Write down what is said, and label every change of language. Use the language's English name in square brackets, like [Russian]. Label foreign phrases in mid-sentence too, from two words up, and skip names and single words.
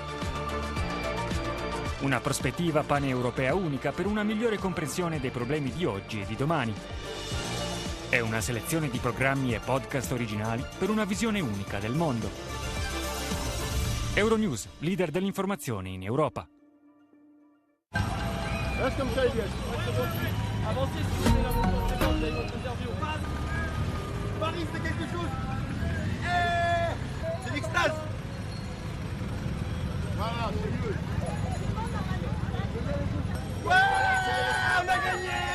[Italian] Una prospettiva paneuropea unica per una migliore comprensione dei problemi di oggi e di domani. È una selezione di programmi e podcast originali per una visione unica del mondo. Euronews, leader dell'informazione in Europa. [French] Avancez si vous voulez votre interview. Paris, c'est quelque chose. C'est l'extase. Voilà, c'est mieux. Ouais, on a gagné.